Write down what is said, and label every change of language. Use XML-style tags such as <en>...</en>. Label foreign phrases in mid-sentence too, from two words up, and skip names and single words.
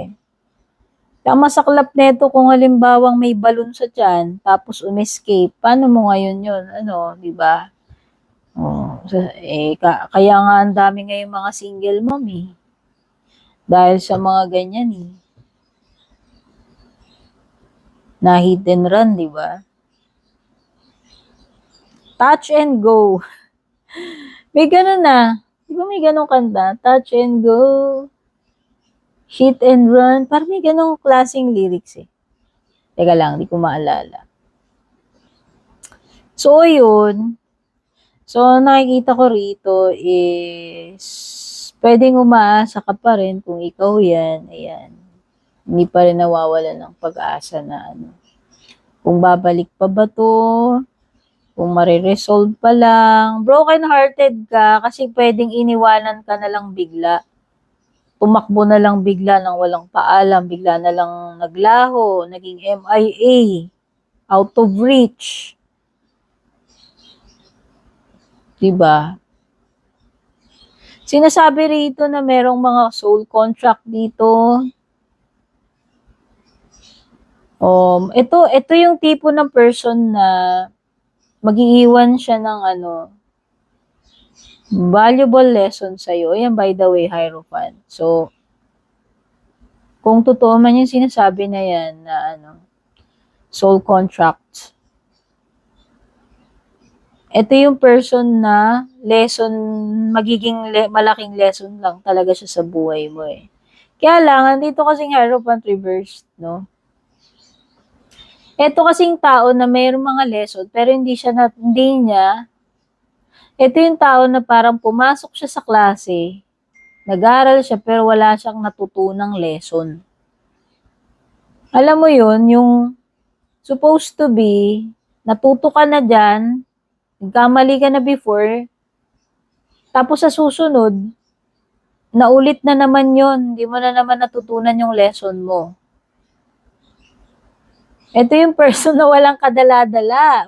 <tl>Kaya masaklap neto kung halimbawang may balon sa tiyan, tapos umescape, paano mo ngayon yun? Ano, di ba? Oh, kaya nga ang dami ngayong mga</tl> <en>single mom</en> <tl>eh. Dahil sa mga ganyan eh. Na</tl> <en>hit and run,</en> <tl>di ba?</tl> <en>Touch and go.</en> <tl>May ganun na. Di ba may ganun kanta?</tl> <en>Touch and go. Hit and run.</en> <tl>Parang may ganung klaseng lyrics eh. Teka lang, di ko maalala. So, yun. So, nakikita ko rito is pwedeng umaasa ka pa rin kung ikaw yan. Ayan. Hindi pa rin nawawala ng pag-asa na ano. Kung babalik pa ba to, kung mariresolve pa lang. Broken-hearted ka kasi pwedeng iniwanan ka na lang bigla. Tumakbo na lang bigla nang walang paalam. Bigla na lang naglaho, naging MIA,</tl> <en>out of reach.</en> <tl>Diba? Sinasabi rito na merong mga</tl> <en>soul contract</en> <tl>dito. Ito yung tipo ng person na mag-iiwan siya ng ano,</tl> <en>valuable lesson</en> <tl>sa'yo. Ayan,</tl> <en>by the way, Hierophant.</en> <tl>So, kung totoo man yung sinasabi na yan, na ano,</tl> <en>soul contract,</en> <tl>ito yung person na lesson, malaking lesson lang talaga siya sa buhay mo eh. Kaya lang, andito kasing Hierophant reversed, no? Ito kasing tao na mayroong mga lesson, pero hindi niya, ito yung tao na parang pumasok siya sa klase, nag-aral siya, pero wala siyang natutunang lesson. Alam mo yun, yung</tl> <en>supposed to be,</en> <tl>natuto ka na dyan, nagkamali ka na before, tapos sa susunod, naulit na naman yun, hindi mo na naman natutunan yung lesson mo. Ito yung person na walang kadala-dala.</tl>